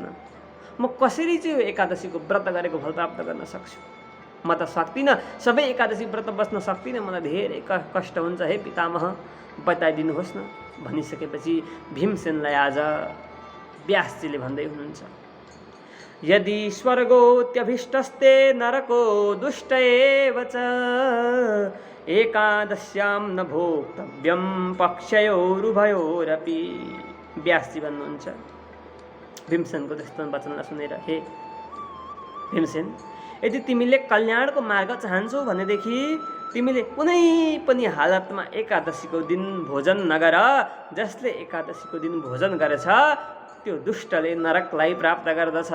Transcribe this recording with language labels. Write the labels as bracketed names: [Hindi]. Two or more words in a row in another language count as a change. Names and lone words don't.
[Nepali] म कसरी चाहिँ यो एकादशीको व्रत गरेको फल प्राप्त गर्न सक्छु? म त सक्दिनँ, सबै एकादशी व्रत बस्न सक्दिनँ, मलाई धेरै कष्ट हुन्छ। हे पितामह, बताइदिनुहोस् न। भनिसकेपछि भीमसेनलाई आज व्यासजीले भन्दै हुनुहुन्छ, [Sanskrit] यदि स्वर्गोऽत्यभिष्टस्ते नरको दुष्ट एव च एकादश्यां न भोक्तव्यं पक्षयोरुभयोरपि। [Nepali] व्यासजी भन्नुहुन्छ भीमसेनको त्यस्तो वचनलाई सुनेर, हे भीमसेन, यदि तिमीले कल्याणको मार्ग चाहन्छौ भनेदेखि तिमीले कुनै पनि हालतमा एकादशीको दिन भोजन नगर। जसले एकादशीको दिन भोजन गरेछ त्यो दुष्टले नरकलाई प्राप्त गर्दछ।